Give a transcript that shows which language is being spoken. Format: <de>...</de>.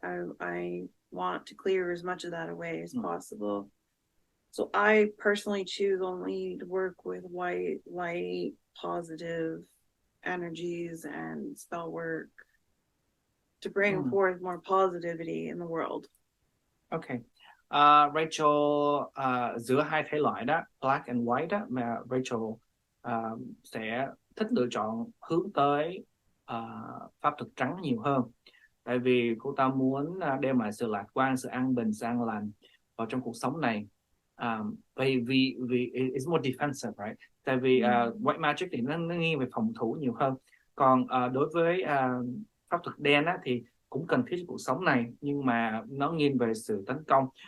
<en>I want to clear as much of that away as possible. So I personally choose only to work with white, light, positive energies and spell work to bring forth more positivity in the world. Okay.</en> <vi>Rachel giữa hai thể loại đó,</vi> <en>black and white</en> <vi>đó, mà Rachel sẽ thích lựa chọn hướng tới pháp thuật trắng nhiều hơn, tại vì cô ta muốn đem lại sự lạc quan, sự an bình, sự an lành vào trong cuộc sống này.</vi> <en>Vì it's more defensive, right?</en> <vi>Tại vì white magic thì nó nghiêng về phòng thủ nhiều hơn, còn đối với pháp thuật đen á, thì cũng cần thiết cho cuộc sống này, nhưng mà nó nghiêng về sự tấn công.</vi>